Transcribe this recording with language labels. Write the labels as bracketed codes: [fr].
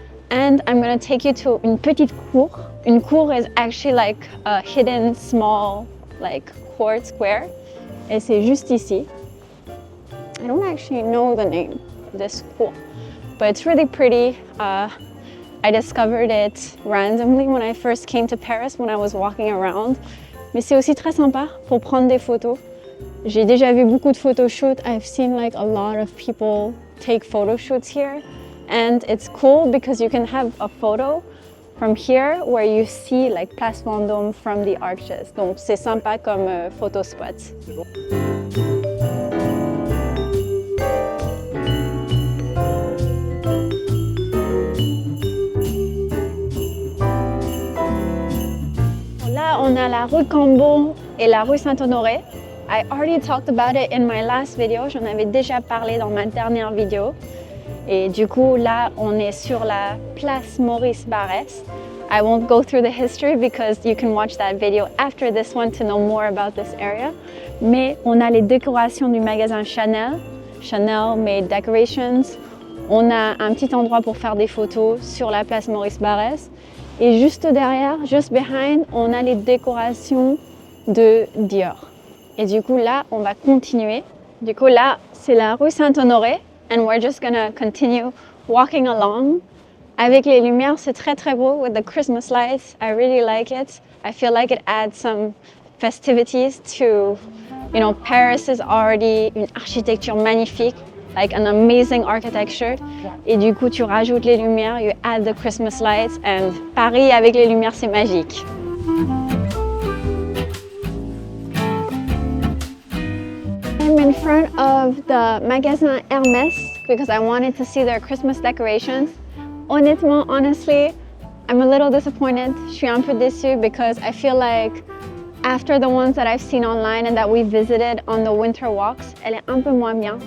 [en] And I'm gonna take you to [fr] une petite cour. [en] Une cour is actually like a hidden small like court square. [fr] Et c'est juste ici. [en] I don't actually know the name of this cour, but it's really pretty. I discovered it randomly when I first came to Paris when I was walking around. [fr] Mais c'est aussi très sympa pour prendre des photos. J'ai déjà vu beaucoup de photoshoots. [en] I've seen like a lot of people take photo shoots here. And it's cool because you can have a photo from here where you see like Place Vendôme from the arches. [fr] Donc c'est sympa comme photo spot. Là, on a la rue Cambon et la rue Saint-Honoré. [en] I already talked about it in my last video. [fr] J'en avais déjà parlé dans ma dernière vidéo. Et du coup, là, on est sur la place Maurice Barrès. [en] I won't go through the history because you can watch that video after this one to know more about this area. [fr] Mais on a les décorations du magasin Chanel. [en] Chanel made decorations. [fr] On a un petit endroit pour faire des photos sur la place Maurice Barrès. Et juste derrière, [en] just behind, [fr] on a les décorations de Dior. Et du coup, là, on va continuer. Du coup, là, c'est la rue Saint-Honoré. [en] And we're just gonna continue walking along. [fr] Avec les lumières, c'est très très beau [en] with the Christmas lights. I really like it. I feel like it adds some festivities to, you know, Paris is already [fr] une architecture magnifique. [en] Like an amazing architecture. [fr] Et du coup, tu rajoutes les lumières, [en] you add the Christmas lights, and [fr] Paris avec les lumières, c'est magique. [en] I'm in front of the magasin Hermès because I wanted to see their Christmas decorations. [fr] Honnêtement, [en] honestly, I'm a little disappointed. [fr] Je suis un peu déçue [en] because I feel like after the ones that I've seen online and that we visited on the winter walks, [fr] elle est un peu moins bien.